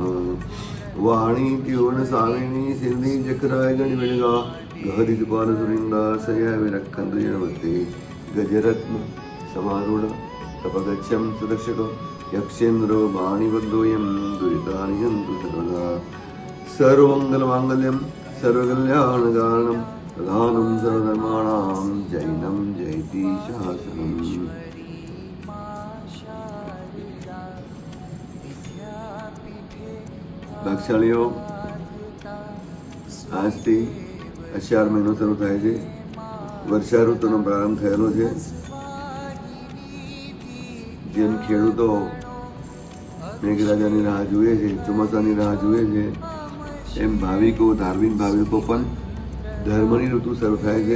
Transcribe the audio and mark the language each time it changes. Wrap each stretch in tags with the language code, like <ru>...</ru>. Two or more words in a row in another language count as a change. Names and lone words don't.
<sa>वाणी त्योन स्वामिनी सिद्धि जकराय गणिवेगा गहरित बाल सुरिंदा सया विरक्खंत जनमते गजरत्न समारूढ़ तपगच्छं सुदर्शक यक्षेन्द्र वाणीबद्धोयं दुरितानि हन्तु सर्वदा सर्वमंगलमांगल्यं सर्वकल्याणकारणं प्रधानं सर्वधर्माणां जैनं जयति शासनम्।</sa> <gu>भाग्यशालीओ આજથી અષાઢ મહિનો શરૂ થાય છે। વર્ષા ઋતુનો પ્રારંભ થયેલો છે। જેમ ખેડૂતો મેઘરાજાની રાહ જુએ છે, ચોમાસાની રાહ જુએ છે, એમ ભાવિકો ધાર્મિક ભાવિકો પણ ધર્મની ઋતુ શરૂ થાય છે।</gu>